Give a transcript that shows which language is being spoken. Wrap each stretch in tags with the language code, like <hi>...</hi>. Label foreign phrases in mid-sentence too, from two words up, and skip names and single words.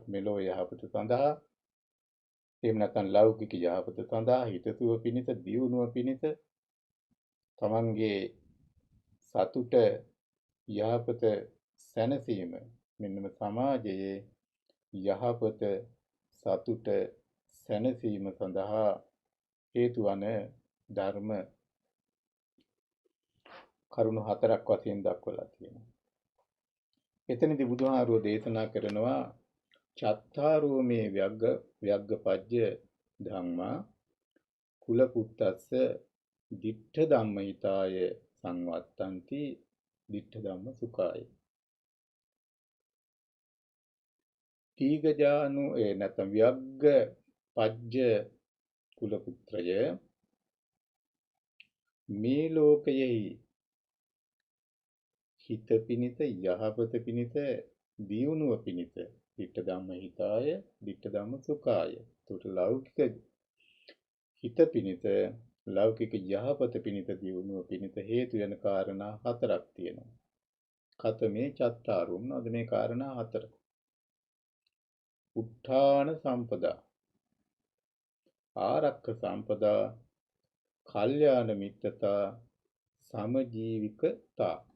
<si>මෙලෝ යහපත සඳහා එහෙම නැත්නම් ලෞකික යහපත සඳහා හිතසුව පිණිස දියුණුව පිණිස තමන්ගේ සතුට යහපත සැනසීම මෙන්නම සමාජයේ යහපත සතුට සැනසීම සඳහා හේතු වන ධර්ම කරුණු හතරක් වශයෙන් දක්වලා තියෙනවා. එතනදී බුදුහාරෝ දේශනා කරනවා</si> <pi>චත්තාරෝ මේ ව්‍යග්ගපජ්ජ ධම්මා කුල පුත්තස්ස දිට්ඨ ධම්මහිතාය සංවත්තಂತಿ දිට්ඨ ධම්ම සුඛාය.</pi> <si>තීගජානු නැත්නම් ව්‍යග්ග පජ්ජ කුල පුත්‍රය මේ ලෝකයෙහි හිත පිනිත යහපත පිනිත දියුණුව පිනිත</si> <pi>දිට්ඨ ධම්ම හිතාය දිට්ඨ ධම්ම සුඛාය.</pi> <si>ඒකට ලෞකික හිත පිනිත ලෞකික යහපත පිනිත දියුණුව පිනිත හේතු වෙන කාරණා හතරක් තියෙනවා.</si> <pi>කතමේ චත්තාරුම්</pi> <si>නද මේ කාරණා හතර.</si> <pi>උත්ථාන සම්පදා ආරක්ක සම්පදා කල්යාණ මිත්‍රතා සමජීවිකතා.</pi>